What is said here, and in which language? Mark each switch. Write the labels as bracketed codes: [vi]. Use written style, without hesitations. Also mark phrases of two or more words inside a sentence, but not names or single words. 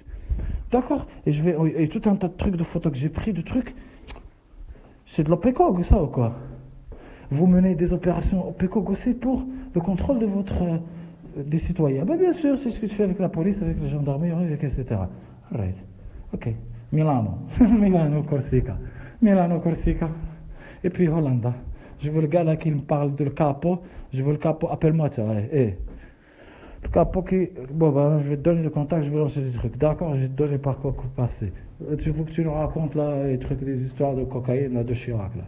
[fr] D'accord? Et tout un tas de trucs, de photos que j'ai pris, de trucs. C'est de l'OPECOG, ça ou quoi? Vous menez des opérations OPECOG aussi pour le contrôle de des citoyens. Ben bien sûr, c'est ce que tu fais avec la police, avec la gendarmerie, etc. Right. Ok. Milano. Milano, Corsica. Milano, Corsica. Et puis Hollanda. Je veux le gars là qui me parle de le capo. Je veux le capo. Appelle-moi, tiens. Le capo qui. Bon, ben, je vais te donner le contact, je vais lancer des trucs. D'accord, je vais te donner par quoi passer. Il faut que tu nous racontes là les trucs, les histoires de cocaïne là, de Chirac là.